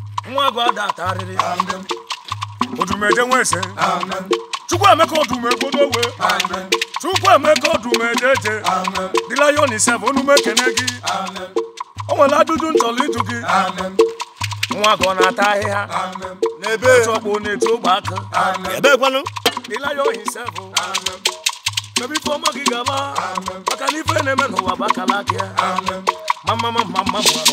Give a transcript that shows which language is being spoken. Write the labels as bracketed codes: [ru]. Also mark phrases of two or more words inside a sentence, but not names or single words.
[ig] Nwa agụ ada ata arịrị. Odumeje nwa ese. Amen. Chukwu emeka Odumeje odowe. Amen. Chukwu emeka Odumeje eje. [en] Amen. The lion himself, [ig] onu m ekene gị. Amen. O nwere ajụjụ m chọrọ ịjụ gị. Amen. Nwa agụ ọ na-ata ahịhịa? Amen. N'ebe. Otu ọkpụ na-etu ogbe aka. Amen. Ebe kwanụ? [en] The lion himself. [ig] Amen. Mebe ife ọma gị gaba. Amen. Maka na ife na-eme n'ụwa bụ akala aka ya. Amen. Ma, ma, ma, ma, ma, ma.